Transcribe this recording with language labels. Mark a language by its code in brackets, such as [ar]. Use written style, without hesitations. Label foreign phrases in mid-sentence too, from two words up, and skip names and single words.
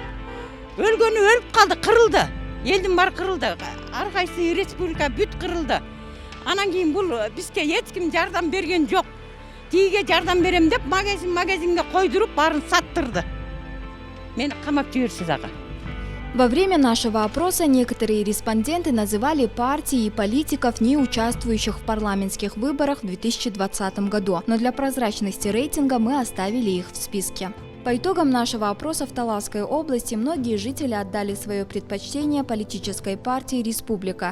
[ky] Өлгөнү өлүп калды, кырылды. Элдин баары кырылды. Ар кайсы республика бүт кырылды. Анан кийин бул бизге эч ким жардам берген жок. Тиге жардам берем деп магазинге койдуруп баарын саттырды. Мени камап жиберсе дагы. [ru] Во время нашего опроса некоторые респонденты называли партии и политиков, не участвующих в парламентских выборах в 2020 году, но для прозрачности рейтинга мы оставили их в списке. По итогам нашего опроса в Таласской области многие жители отдали свое предпочтение политической партии «Республика».